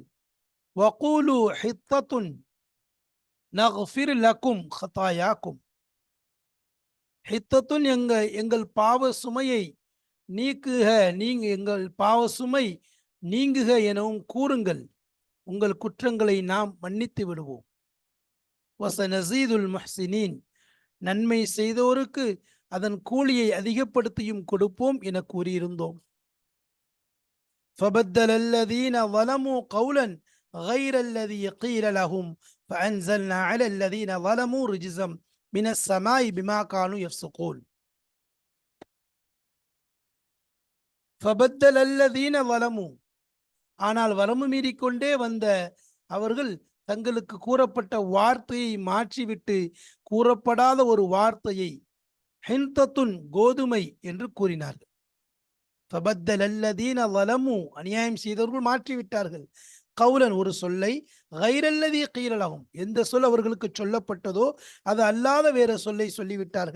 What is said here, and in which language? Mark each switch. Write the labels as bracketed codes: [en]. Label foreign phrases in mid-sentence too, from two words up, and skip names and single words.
[ar] وقولوا حطة نغفر لكم خطاياكم, [ta] ஹித்தத்துன் எங்கள் பாவ சுமையை நீக்குக, எங்கள் பாவ சுமை நீங்குக எனவும் கூறுங்கள், உங்கள் குற்றங்களை நாம் மன்னித்து விடுவோம். [ar] وسنزيد المحسنين, [ta] நன்மை செய்தோருக்கு அதன் கூலியை அதிகப்படுத்தியும் கொடுப்போம் என கூறியிருந்தோம். [ar] فبدل الذين ظلموا قولا غير الذي قيل لهم فأنزلنا على الذين ظلموا رجزا من السماء بما كانوا يفسقون. فبدل الذين ظلموا, [ta] ஆனால் வரம்பு மீறிக்கொண்டே வந்த அவர்கள் தங்களுக்கு கூறப்பட்ட வார்த்தையை மாற்றிவிட்டு கூறப்படாத ஒரு வார்த்தையை ஹின்தத்துன் கோதுமை என்று கூறினார்கள். [ar] فبدل الذين ظلموا, [ta] அநியாயம் செய்தவர்கள் மாற்றிவிட்டார்கள், கவுலன் ஒரு சொல்லை, [ar] غير الذي قيل لهم, [ta] எந்த சொல் அவர்களுக்கு சொல்லப்பட்டதோ அது அல்லாத வேற சொல்லை சொல்லிவிட்டார்கள்.